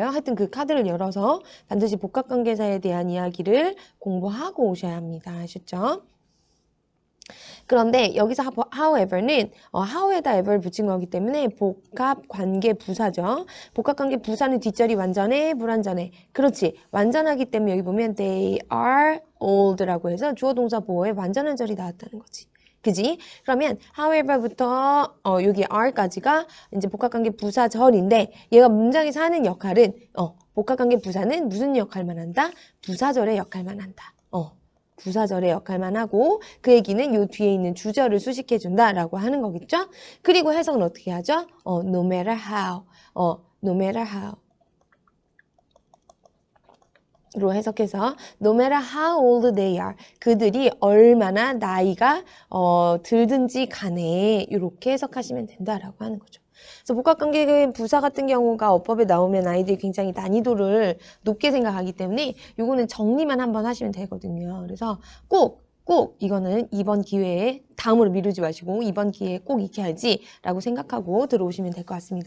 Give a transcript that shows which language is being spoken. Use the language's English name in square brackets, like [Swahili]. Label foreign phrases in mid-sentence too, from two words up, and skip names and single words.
[Korean] 하여튼 그 카드를 열어서 반드시 복합관계사에 대한 이야기를 공부하고 오셔야 합니다. 아셨죠? 그런데 여기서 [English] however는 how에다 ever [Korean] 붙인 거기 때문에 복합관계 부사죠. 복합관계 부사는 뒷절이 완전해, 불완전해. 그렇지. 완전하기 때문에 여기 보면 [English] they are old라고 [Korean] 해서 주어 동사 보어에 완전한 절이 나왔다는 거지. 그지? 그러면 [English] however부터 [Korean] 여기 are까지가 이제 복합관계 부사절인데 얘가 문장에서 하는 역할은 복합관계 부사는 무슨 역할만 한다? 부사절의 역할만 한다. 부사절의 역할만 하고 그 얘기는 요 뒤에 있는 주절을 수식해 준다라고 하는 거겠죠? 그리고 해석은 어떻게 하죠? [English] no matter how. no matter how. [Korean] 로 해석해서 [English] no matter how old they are [Korean] 그들이 얼마나 나이가 들든지 간에 이렇게 해석하시면 된다라고 하는 거죠. 그래서 복합관계 부사 같은 경우가 어법에 나오면 아이들이 굉장히 난이도를 높게 생각하기 때문에 요거는 정리만 한번 하시면 되거든요. 그래서 꼭 이거는 이번 기회에 다음으로 미루지 마시고 이번 기회에 꼭 익혀야지 라고 생각하고 들어오시면 될 것 같습니다.